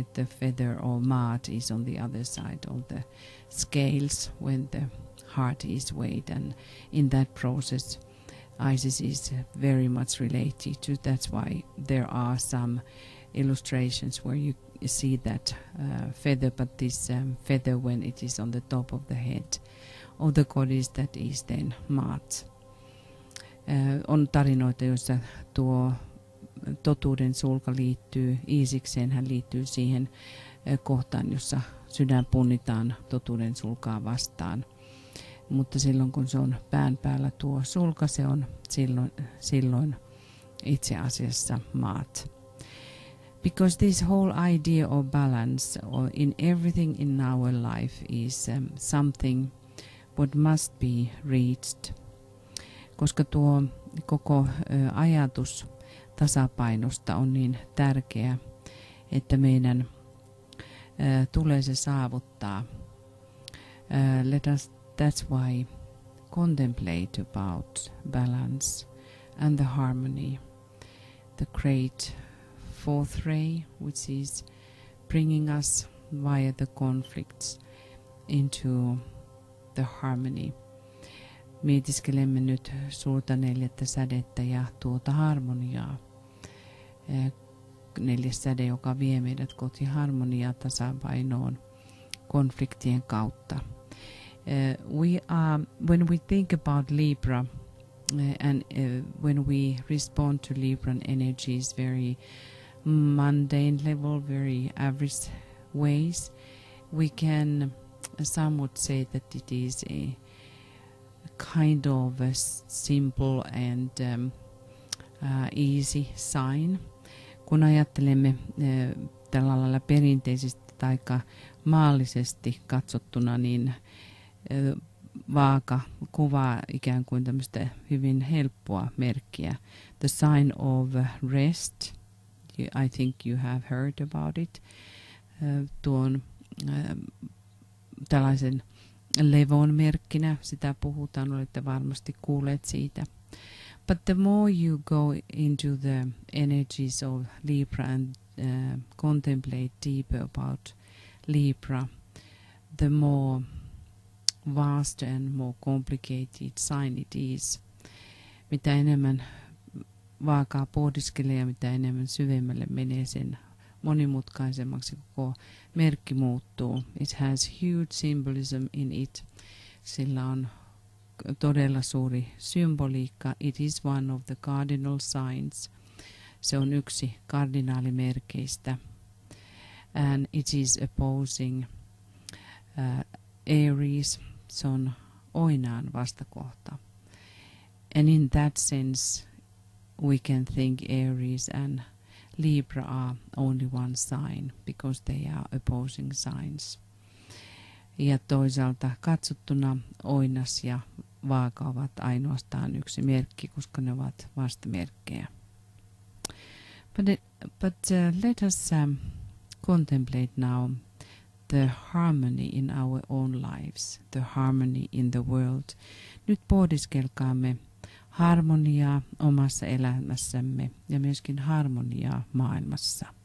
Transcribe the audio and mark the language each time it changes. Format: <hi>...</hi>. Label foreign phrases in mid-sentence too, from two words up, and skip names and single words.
<en>The feather or Maat is on the other side of the scales when the heart is weighed, and in that process Isis is very much related to. That's why there are some illustrations where you see that feather, but this feather when it is on the top of the head of the goddess, that is then Maat.</en> <fi>On tarinoita, joissa tuo totuuden sulka liittyy Iisikseen, hän liittyy siihen kohtaan, jossa sydän punnitaan totuuden sulkaa vastaan. Mutta silloin kun se on pään päällä tuo sulka, se on silloin itse asiassa Maat.</fi> <en>Because this whole idea of balance or in everything in our life is something what must be reached.</en> <fi>Koska tuo koko ajatus tasapainosta on niin tärkeä, että meidän tulee se saavuttaa.</fi> <en>That's why contemplate about balance and the harmony. The great fourth ray, which is bringing us via the conflicts into the harmony.</en> <fi>Mietiskelemme nyt suurta neljättä sädettä ja tuota harmoniaa. Neljäs säde, joka vie meidät kohti harmoniaa, tasapainoon konfliktien kautta.</fi> <en>When we think about Libra and when we respond to Libran energies, very mundane level, very average ways, we can somewhat say that it is a kind of a simple and easy sign.</en> <fi>Kun ajattelemme tällä lailla perinteisesti tai maallisesti katsottuna, niin vaaka kuvaa ikään kuin tämmöistä hyvin helppoa merkkiä.</fi> <en>The sign of rest. I think you have heard about it.</en> <fi>Tuon tällaisen levon merkkinä, sitä puhutaan, olette varmasti kuulleet siitä.</fi> <en>But the more you go into the energies of Libra and contemplate deeper about Libra, the more vast and more complicated sign it is.</en> <fi>Mitä enemmän vaakaa pohdiskelee ja mitä enemmän syvemmälle menee, sen monimutkaisemmaksi koko merkki muuttuu.</fi> <en>It has huge symbolism in it.</en> <fi>Sillä on todella suuri symboliikka.</fi> <en>It is one of the cardinal signs.</en> <fi>Se on yksi kardinaalimerkeistä.</fi> <en>And it is opposing Aries.</en> <fi>Se on Oinaan vastakohta.</fi> <en>And in that sense we can think Aries and Libra are only one sign because they are opposing signs.</en> <fi>Ja toisaalta katsottuna Oinas ja Vaaka ovat ainoastaan yksi merkki, koska ne ovat vastamerkkejä.</fi> <en>But let us contemplate now the harmony in our own lives, the harmony in the world.</en> <fi>Nyt pohdiskelkaamme harmoniaa omassa elämässämme ja myöskin harmoniaa maailmassa.</fi>